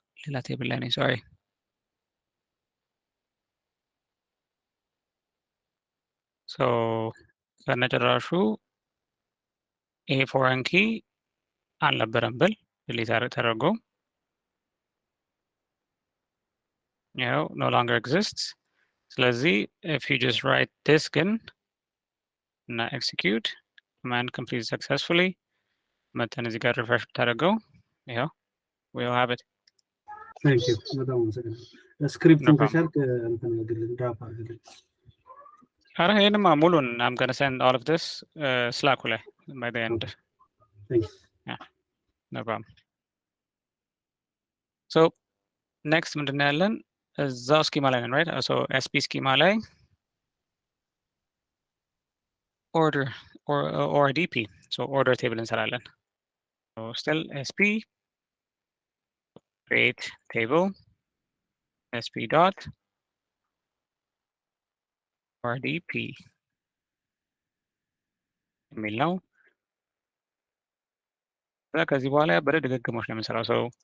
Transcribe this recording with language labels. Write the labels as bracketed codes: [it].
[am] ሌላ ቴብል ላይ ነኝ sorry። ከነጭራሹ ይሄ ፎሬን ኪ አልነበረም ብል ዲሊት ተደርጎ [en] no longer exists. ስለዚህ if you just write this ግን እና execute command completed successfully መተን [am] እዚህ ጋር [en] refresh ብታደርገው ይኸው we'll have it. Thank you. [am] በጣም አመሰግናለሁ። ስክሪፕቱን ከቻልክ እንትን አድርግልን ድራፕ አድርግልን። ኧረ ይሄንማ ሙሉን [en] I'm gonna send all of this Slack ላይ by the end. Thank you. Yeah, no problem. [am] So next ምንድን ነው ያለን እዛው ስኪማ ላይ ነን right? [en] So SP ስኪማ ላይ order or DP. So order table እንሰራለን. [am] So still SP create table SP dot RDP የሚል ነው። ከዚህ በኋላ ያበረ ድግግሞች ነው የምንሰራው። ሰው